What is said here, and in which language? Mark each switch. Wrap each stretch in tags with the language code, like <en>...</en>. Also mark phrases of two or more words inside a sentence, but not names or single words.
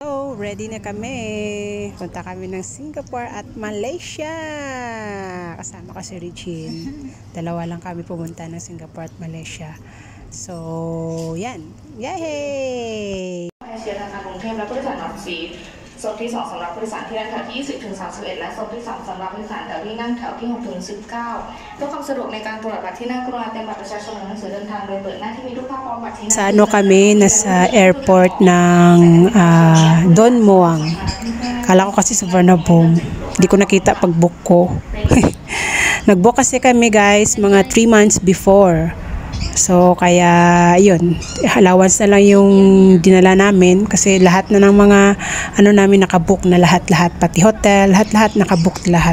<tl>ready na kami. Punta kami ng Singapore at Malaysia. Kasama ko si Regine. Dalawa lang kami pumunta ng Singapore at Malaysia. So, yan. Yay!</tl> <th>โซนที่ 2 สำหรับผู้โดยสารที่นั่งแถวที่ 20 ถึง 31 และโซนที่ 3 สำหรับผู้โดยสารแถวที่นั่งแถวที่ 6 ถึง 19 เพื่อความสะดวกในการตรวจบัตรที่นั่งกรุณาเตรียมบัตรประชาชนและหนังสือเดินทางโดยเปิดหน้าที่มีรูปภาพพร้อมบัตรที่นั่ง</th> <tl>Sa ano kami, nasa airport ng Don Muang. Kala ko kasi sa Varnabong. Hindi ko nakita pag book ko. Nag-book kasi kami guys mga</tl> <en>3 months before.</en> <tl>So, kaya, yun, allowance na lang yung dinala namin kasi lahat na ng mga, ano namin nakabook na lahat-lahat, pati hotel, lahat-lahat nakabook lahat.</tl>